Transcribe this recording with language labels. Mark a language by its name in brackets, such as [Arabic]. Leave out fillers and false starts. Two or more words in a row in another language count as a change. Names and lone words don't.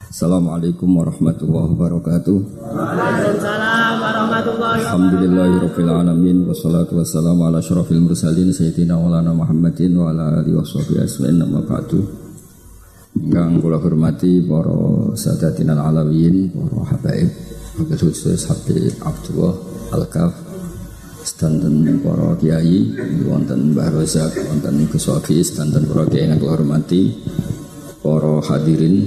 [Arabic] السلام عليكم ورحمة الله وبركاته. وعليكم السلام ورحمة الله وبركاته. الحمد لله رب العالمين والصلاة والسلام على أشرف المرسلين سيدنا مولانا محمد وعلى آله وصحبه أجمعين أما بعد. [Javanese] Kang kula hormati para [Arabic] سادتنا العلويين, [Javanese] para habaib, khusus Habib Abdullah Al-Kaf, sedanten para kiai, wonten Mbah Rozak, wonten Gus Wafi, sedanten para kiai ingkang kula hormati, para hadirin.